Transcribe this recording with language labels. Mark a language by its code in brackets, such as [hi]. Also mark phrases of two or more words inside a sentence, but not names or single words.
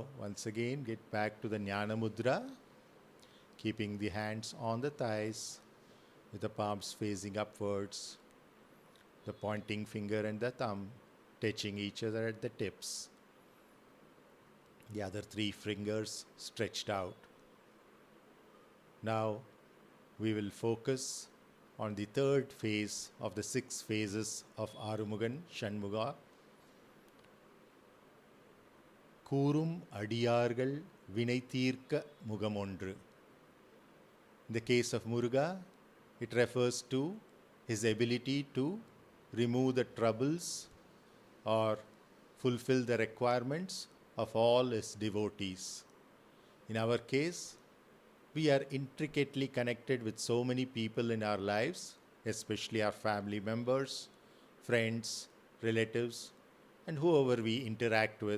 [en] once again get back to the Jnana Mudra, keeping the hands on the thighs with the palms facing upwards, the pointing finger and the thumb touching each other at the tips, the other 3 fingers stretched out. Now we will focus on the third phase of the 6 phases of āru-mugam, śan-mukhā. [ta] கூறும் அடியார்கள் வினை தீர்க்க முகமொன்று. [en] In the case of Muruga, it refers to his ability to remove the troubles or fulfill the requirements of all his devotees. In our case, we are intricately connected with so many people in our lives, especially our family members, friends, relatives, and whoever we interact with.